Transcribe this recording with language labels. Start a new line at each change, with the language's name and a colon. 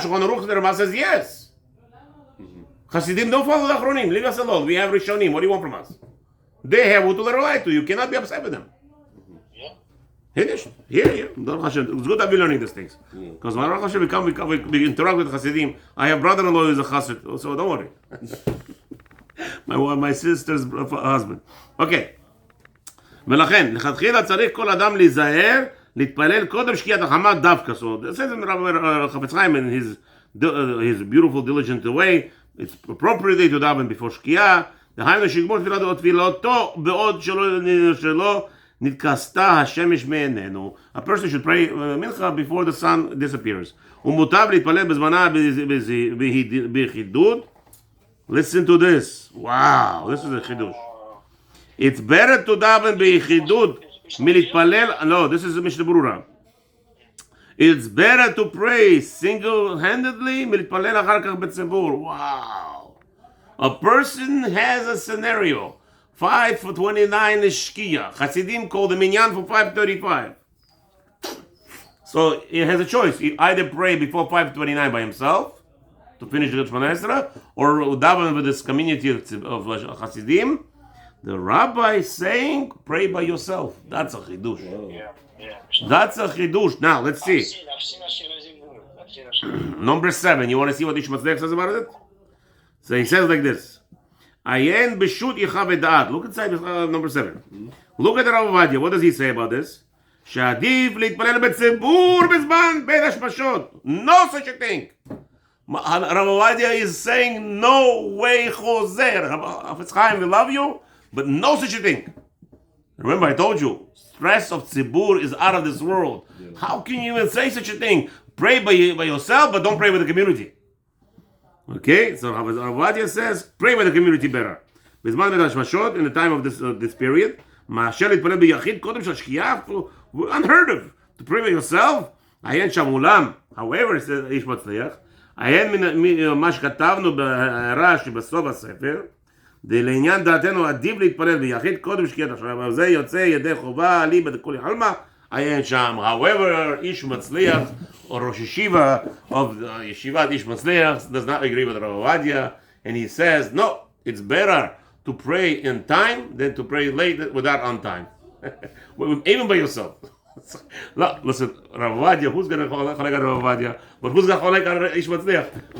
English: Shulchan Aruch, the Rama says yes. Hasidim don't follow the Achronim. Leave us alone. We have Rishonim. What do you want from us? They have what to lie to. You cannot be upset with them. Yeah. Hiddish. Here. Baruch Hashem. It's good that we're learning these things. Because when Baruch Hashem we interact with Hasidim, I have brother-in-law who is a Chassid, so don't worry. my sister's husband. Okay.
Hebrew: ולכן, לכתחילה צריך כל אדם להיזהר, להתפלל קודם שקיעת החמה דווקא.
English: So, it says in Chafetz Chaim in his beautiful, diligent way, it's appropriate to daven before שקיעה,
Hebrew: דהיינו שיגמור תפילתו בעוד שלא נתכסתה השמש מעינינו.
English: A person should pray Mincha before the sun disappears.
Hebrew: ומוטב להתפלל בזמנה בחידוד.
English: Listen to this. Wow, this is a חידוש. It's better to daven
Hebrew: בחידוד מלהתפלל.
English: No, this is Mishnah Berurah. It's better to pray single-handedly
Hebrew: מלהתפלל אחר כך בציבור.
English: Wow. A person has a scenario. 5:29 is Shkia. Hasidim call the minyan for 5:35. So he has a choice. He either pray before 5:29 by himself to finish the Shemona Esrei, or daven with this community of Hasidim. The rabbi is saying, pray by yourself. That's a chidush. Yeah. That's a chidush. Now let's see. I've seen Ashkenazim. Number 7. You want to see what Matzliach says about it? So he says like this.
Hebrew: Ayen b'shut yicha v'da'at.
English: Look inside number 7. Look at the Rav Ovadia. What does he say about this?
Hebrew: שעדיף להתפלל בציבור בזמן בין השמשות.
English: No such a thing. Rav Ovadia is saying no way chozer. Chafetz Chaim, we love you, but no such a thing. Remember I told you, stress of tzibur is out of this world. How can you even say such a thing? Pray by yourself, but don't pray with the community. Okay, so Rav Ovadia says, pray by the community better.
Hebrew: בזמן בין השמשות,
English: in the time of this period,
Hebrew: מאשר להתפלל ביחיד קודם של שקיעה,
English: unheard of. To pray by yourself,
Hebrew: עיין שם אולם. However, says איש מצליח, עיין מה שכתבנו בהערה שבסוף הספר, לעניין דעתנו עדיף להתפלל ביחיד קודם שקיעת השעה, וזה יוצא ידי חובה לי בכל יחלמה, עיין שם.
English: However, איש מצליח, or Rosh Yeshiva of Yeshivat Ish Matzliach does not agree with Rav Ovadia, and he says, no, it's better to pray in time than to pray late without on time. Even by yourself. Listen, Rav Ovadia, who's going to cholek on Rav Ovadia? But who's going to cholek on Ish Matzliach?